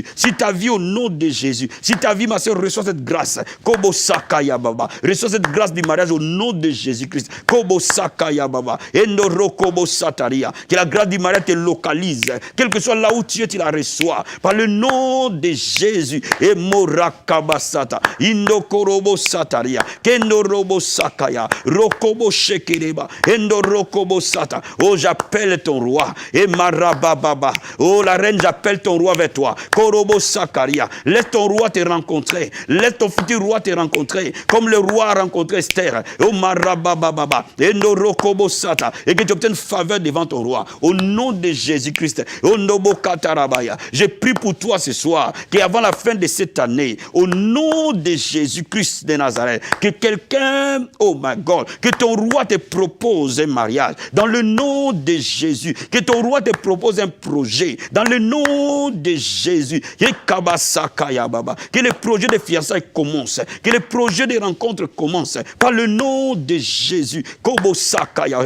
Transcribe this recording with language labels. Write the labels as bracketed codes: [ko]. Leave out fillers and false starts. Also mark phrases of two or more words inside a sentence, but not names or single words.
[fr] Sur ta vie au nom de Jésus. Si ta vie, ma soeur, reçoit cette grâce. Kobo Sakaya Baba. Reçois cette grâce du mariage au nom de Jésus-Christ. Kobo Sakaya Baba. Endoro Kobo Sataria. Que la grâce du mariage te localise. Quel que soit là où tu es, tu la reçois. Par le nom de Jésus. Et Morakabasata. Indokorobo Sataria. Kendorobo Sakaya. Rokobo Shekereba. Endorokobo Sata. Oh, j'appelle ton roi. Et Marabababa. Oh, la reine, j'appelle ton roi vers toi. Korobo Sakaria. Laisse ton roi te rencontrer. Laisse ton futur roi te rencontrer. Comme le roi a rencontré Esther. Oh, Marabababa. Endorokobo Sata. Et que tu obtiennes faveur devant ton roi. Au nom de Jésus-Christ. Oh, Nobo Katarabaya. Je prie pour toi ce soir. Qu'avant la fin de cette année, au nom de Jésus-Christ de Nazareth, que quelqu'un, [en] oh my God, [fr] que ton roi te propose un mariage. Dans le nom de Jésus. Que ton roi te propose un projet. Dans le nom de Jésus. Que le projet de fiançailles commence. Que le projet de rencontre commence. Par le nom de Jésus. Kobo Sakaya.